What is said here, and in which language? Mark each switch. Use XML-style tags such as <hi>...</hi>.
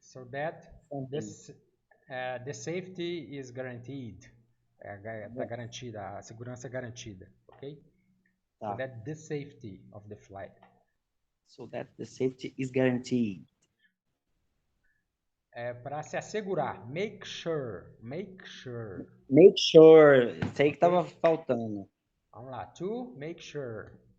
<en>So that this, the safety is guaranteed.</en> <pt>Está garantida, a segurança é garantida, ok? Tá.</pt> <en>So that the safety of the flight. So that the safety is guaranteed.</en> <pt>Para se assegurar,</pt> <en>make sure. Make sure.</en> <pt>Sei que</pt> <en>Okay.</en> <pt>estava faltando. Vamos lá,</pt> <en>to make sure.</en>